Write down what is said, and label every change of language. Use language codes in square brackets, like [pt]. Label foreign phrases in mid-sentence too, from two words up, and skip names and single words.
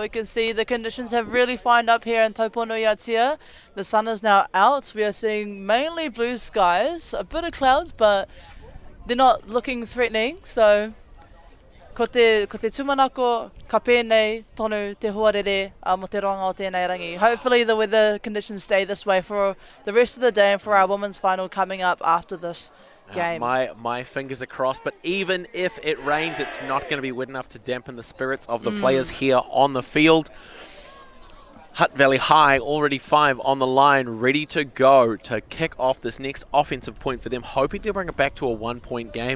[en] We can see the conditions have really fined up here in Taupō Atia. The sun is now out. We are seeing mainly blue skies, a bit of clouds, but they're not looking threatening. [mi] So Ko te tumanako, ka pēnei tonu te huarere mo te ronga o tēnei rangi. [en] Hopefully the weather conditions stay this way for the rest of the day and for our women's final coming up after this game. My fingers are crossed, but even if it rains, it's not going to be wet enough to dampen the spirits of the players here on the field. Hutt Valley High already 5 on the line, ready to go to kick off this next offensive point for them, hoping to bring it back to a 1-point game.